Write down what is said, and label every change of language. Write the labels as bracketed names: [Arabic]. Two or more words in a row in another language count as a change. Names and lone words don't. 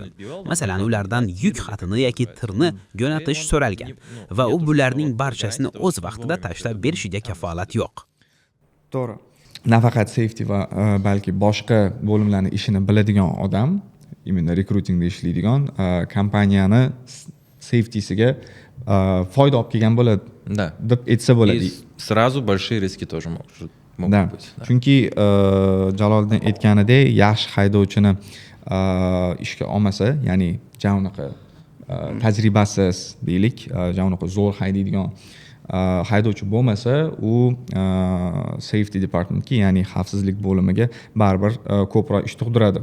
[Uzbek] Masalan, ulardan yuk xatini yoki tirni jo'natish so'ralgan va u bularning barchasini o'z vaqtida tashlab berishiga kafolat yo'q. To'g'ri. Nafaqat safety va balki boshqa bo'limlarning ishini biladigan odam, imенно rekrutingda ishlaydigan kompaniyani safetysiga foyda olib kelgan bo'ladi [Russian] Да. [Uzbek] deb aytsa bo'ladi. [Russian] И сразу большие риски тоже могут Da. быть. Да. [Uzbek] Chunki Jaloliddin aytganidek, yaxshi haydovchini ishga olmasa, ya'ni javnaqa tajribasiz deylik, javnaqa zo'r haydaydigan haydovchi bo'lmasa, u [English] safety departmentga, [Uzbek] ya'ni xavfsizlik bo'limiga baribir ko'proq ish tug'diradi.